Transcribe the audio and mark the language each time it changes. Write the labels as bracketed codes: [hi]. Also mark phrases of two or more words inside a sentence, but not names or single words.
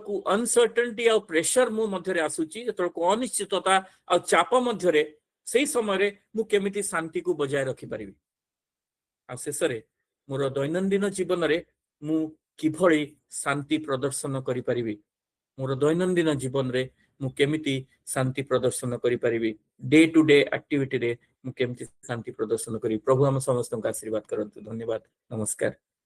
[or] କୋ ଅନସର୍ଟେନିଟି ଆ ପ୍ରେସର ମୋ ମଧ୍ୟ ରେ ଆସୁଛି ଯେତେବେଳେ କୋ ଅନିଶ୍ଚିତତା ଆ ଚାପ ମଧ୍ୟ ରେ ସେହି ସମୟ ରେ ମୁଁ କେମିତି ଶାନ୍ତି କୋ ବଜାୟ ରଖି ପାରିବି ଆ ଶେଷ ରେ ମୋର ଦୈନନ୍ଦିନ ଜୀବନ ରେ ମୁଁ କିଭଳି ଶାନ୍ତି ପ୍ରଦର୍ଶନ କରି ପାରିବି ମୋର ଦୈନନ୍ଦିନ ଜୀବନ ରେ ମୁଁ କେମିତି ଶାନ୍ତି ପ୍ରଦର୍ଶନ କରି ପାରିବି [en] day to day activity [or] ରେ ମୁଁ କେମିତି ଶାନ୍ତି ପ୍ରଦର୍ଶନ କରି ପ୍ରଭୁ ହମ ସମସ୍ତ କା ଆଶୀର୍ବାଦ କରନ୍ତୁ ଧନ୍ୟବାଦ ନମସ୍କାର।